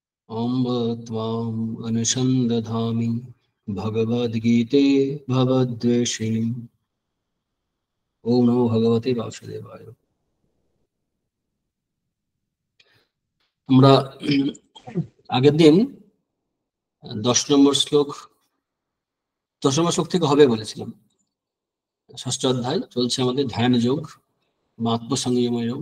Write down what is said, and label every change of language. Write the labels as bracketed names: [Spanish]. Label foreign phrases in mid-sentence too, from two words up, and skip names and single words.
[Sanskrit] अम्ब त्वाम् अनुसन्दधामि भगवद्गीते भवद्वेषिणि। ओम नमो भगवते वासुदेवाय। [Bangla] আমরা আগের দিন 10 নম্বর শ্লোক থেকে হবে বলেছিলাম। ষষ্ঠ অধ্যায় চলছে আমাদের ধ্যান যোগ বা আত্মসংযম যোগ।